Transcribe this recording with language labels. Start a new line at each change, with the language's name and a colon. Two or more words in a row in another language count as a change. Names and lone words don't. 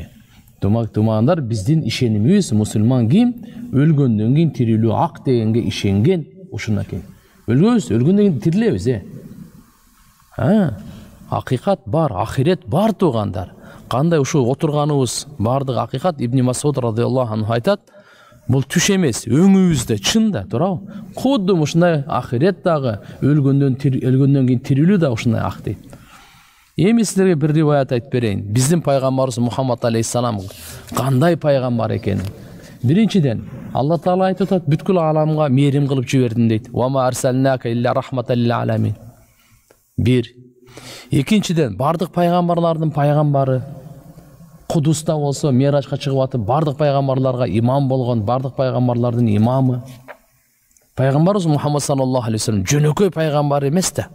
Kyrgyz: Тумандар, биздин ишенимибиз мусулман ким? Өлгөндөн кийин тирилүү ак дегенге ишенген ушунакей. Өлгөнбүз, өлгөндөн кийин тирилебиз, Акыйкат бар, ахирет бар туугандар. Кандай ушул отурганыбыз бардыгы акыйкат. Ибн Масуд
Arabic: رضي الله عنه
Kyrgyz: айтат, бул түш эмес, өңүбүздө чын да, туурабы? Кудду ушундай ахирет дагы, өлгөндөн кийин тирилүү да ушундай ак дейт. Эми силерге бир риваят айтып берейин. Биздин пайгамбарыбыз Мухаммад алейхиссалам кандай пайгамбар экенин. Биринчиден, Алла Таала айтып атат, бүткүл ааламга мээрим кылып жибердим дейт.
Arabic: وما أرسلناك إلا رحمة للعالمين.
Kyrgyz: Бир. Экинчиден, бардык пайгамбарлардын пайгамбары. Кудуста болсо, Миражга чыгып атып, бардык пайгамбарларга имам болгон, бардык пайгамбарлардын имамы. Пайгамбарыбыз Мухаммад
Arabic: صلى الله عليه وسلم
Kyrgyz: жөнөкөй пайгамбар эмес да.